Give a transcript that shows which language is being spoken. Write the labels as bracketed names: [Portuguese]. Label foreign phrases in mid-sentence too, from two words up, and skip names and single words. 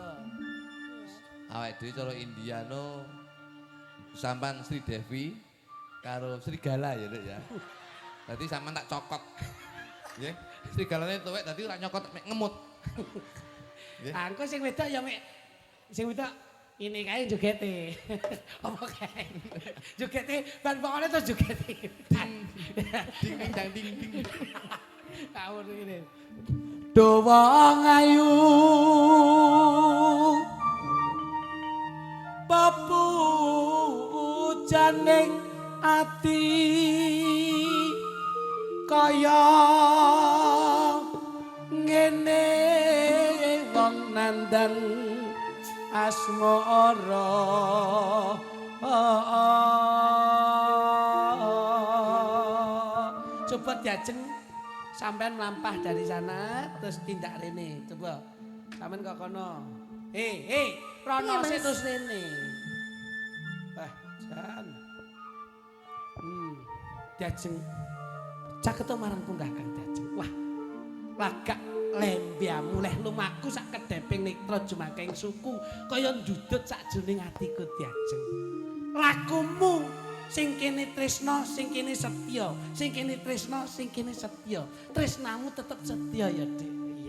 [Javanese] awake dhewe cara Indiano sampan Sri Devi karo Serigala ya, Dek ya. Dadi sampean tak cokot. Nggih. Serigalane tuwek dadi ora nyokot mek ngemut. Nggih. Angko sing wedok ya mek sing wedok ini kae jogete. Apa kae? Jogete ban pokoknya terus jogete. Ding ding ding. Kawur ngene. Dawa ngayu pepujaning ati kaya ngene wong nandang asmara coba diajeng sampean melampah [Indonesian] dari sana [Javanese] terus tindak rene coba sampean kok kono rono Iya, Mas. terus rene jan diajeng caketo marang punggah kang diajeng wah lagak lembiamu leh lumaku sak kedeping nitra jumaking suku kaya ndudut sakjroning atiku diajeng lakumu sing kene tresna sing kene setya sing kene tresna sing kene setya tresnamu tetep setya ya Dik iya